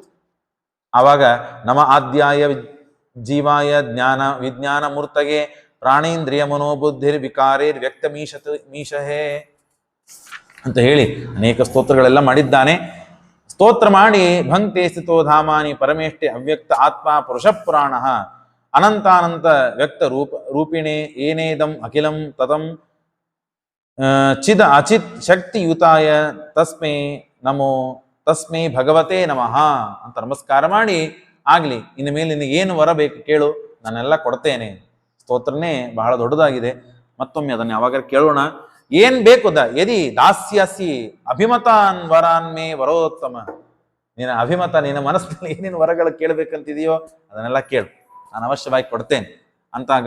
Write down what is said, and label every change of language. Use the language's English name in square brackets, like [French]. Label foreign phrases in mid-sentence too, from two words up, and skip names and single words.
[Sanskrit] ಆವಾಗ ನಮ ಆದ್ಯಾಯ ಜೀವಾಯ ಜ್ಞಾನ ವಿಜ್ಞಾನ ಮೂರ್ತಗೆ ಪ್ರಾಣೇಂದ್ರಿಯ ಮನೋಬುದ್ಧಿರ್ ವಿಕಾರೇರ್ ವ್ಯಕ್ತ ಮೀಶಹೇ [Kannada] ಅಂತ ಹೇಳಿ ಅನೇಕ ಸ್ತೋತ್ರಗಳೆಲ್ಲ ಮಾಡಿದ್ದಾನೆ. ಸ್ತೋತ್ರ ಮಾಡಿ [Sanskrit] ಭಂಕ್ತೆ ಸ್ಥಿತೋ ಧಾಮಾನಿ ಪರಮೇಷ್ಟೆ ಅವ್ಯಕ್ತ ಆತ್ಮ ಪುರುಷ ಪುರಾಣ. ಅನಂತಾನಂತ ವ್ಯಕ್ತ ರೂಪಿಣೆ ಏನೇದಂ ಅಖಿಲಂ ತತಂ ಚಿದ ಅಚಿತ್ ಶಕ್ತಿಯುತಾಯ ತಸ್ಮೈ ನಮೋ ತಸ್ಮೈ ಭಗವತೆ ನಮಃ [Kannada] ಅಂತ ನಮಸ್ಕಾರ ಮಾಡಿ, ಆಗ್ಲಿ ಇನ್ನು ಮೇಲೆ ನಿನಗೆ ಏನು ವರ ಬೇಕು ಕೇಳು, ನಾನೆಲ್ಲ ಕೊಡ್ತೇನೆ. ಸ್ತೋತ್ರನೇ ಬಹಳ ದೊಡ್ಡದಾಗಿದೆ, ಮತ್ತೊಮ್ಮೆ ಅದನ್ನು ಯಾವಾಗ ಕೇಳೋಣ. ಏನ್ ಬೇಕು [Sanskrit] ಯದಿ ದಾಸ್ಯಸಿ ಅಭಿಮತಾನ್ ವರಾನ್ ಮೇ ವರೋತ್ತಮ. [Kannada] ನಿನ್ನ ಅಭಿಮತ, ನಿನ್ನ ಮನಸ್ಸಿನಲ್ಲಿ ಏನೇನು ವರಗಳು ಕೇಳಬೇಕಂತಿದೆಯೋ ಅದನ್ನೆಲ್ಲ ಕೇಳು, ನಾನು ಅವಶ್ಯವಾಗಿ ಕೊಡ್ತೇನೆ ಅಂತಾಗ.